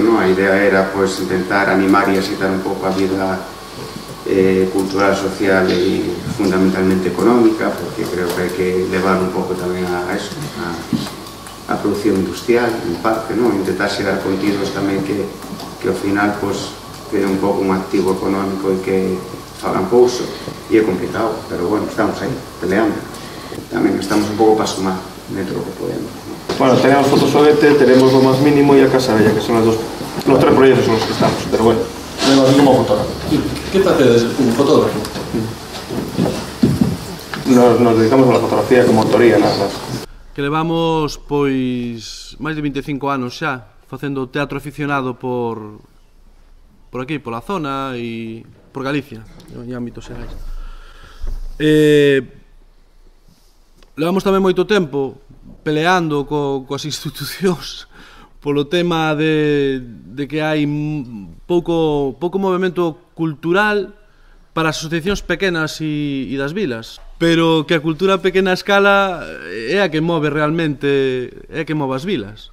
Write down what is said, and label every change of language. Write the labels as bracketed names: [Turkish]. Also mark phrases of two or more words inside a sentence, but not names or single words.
[Galician] A idea era intentar animar e excitar un pouco a vida cultural, social e fundamentalmente económica, porque creo que hai que levar un pouco tamén a eso, a produción industrial, en parte, intentar xerar contidos tamén que ao final teñan un pouco un activo económico e que fagan pouso, e é complicado, pero bueno, estamos aí, peleando. Tamén estamos un pouco para sumar dentro do que podemos. [Spanish] Bueno, tenemos Fotosoguete, tenemos Lo Más Mínimo y A Casa Bella, que son los 3 proyectos en los que estamos, pero bueno. Vengo como fotógrafo. [Galician] ¿Qué facedes como fotógrafo? [Spanish] Nos dedicamos a la fotografía como autoría, nada más. [Galician] Que levamos, máis de 25 anos xa, facendo teatro aficionado por aquí, pola zona e por Galicia, en ámbitos xerais. Levamos tamén moito tempo peleando coas institucións polo tema de que hai pouco movimento cultural para as asociacións pequenas e das vilas, pero que a cultura a pequena escala é a que move realmente, é a que move as vilas.